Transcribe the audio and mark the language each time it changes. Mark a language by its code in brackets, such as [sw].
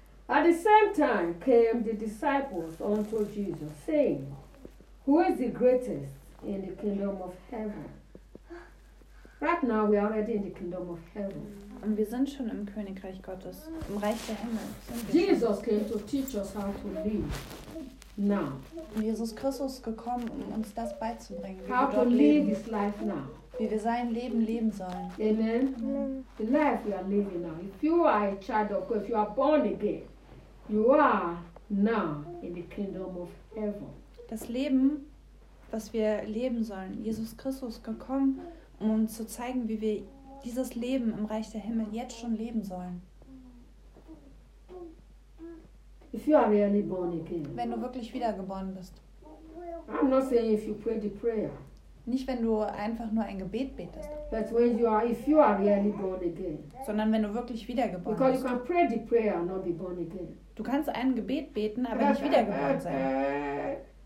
[en] At the same time came the disciples unto Jesus, saying, who is the greatest in the kingdom of heaven? Right now we are already in the kingdom of heaven. [de] Und wir sind schon im Königreich Gottes, im Reich der Himmel. [en] Jesus came to teach us how to live. Now. [de] Und Jesus Christus ist gekommen, um uns das beizubringen. [en] How to live his life now. [de] Wie wir sein Leben leben sollen. [en] Amen. Amen. The life we are living now. If you are a child of God, if you are born again, you are now in the kingdom of heaven. [de] Das Leben, was wir leben sollen. Jesus Christus gekommen, um uns zu zeigen, wie wir dieses Leben im Reich der Himmel jetzt schon leben sollen. [en] If you are really born again. [de] Wenn du wirklich wiedergeboren bist. [en] I'm not saying if you pray the prayer. [de] Nicht, wenn du einfach nur ein Gebet betest. [en] But when you are, if you are really born again. [de] Sondern wenn du wirklich wiedergeboren [en] Because [de] bist. [en] You can pray the prayer and not be born again. [de] Du kannst ein Gebet beten, aber nicht wiedergeboren sein.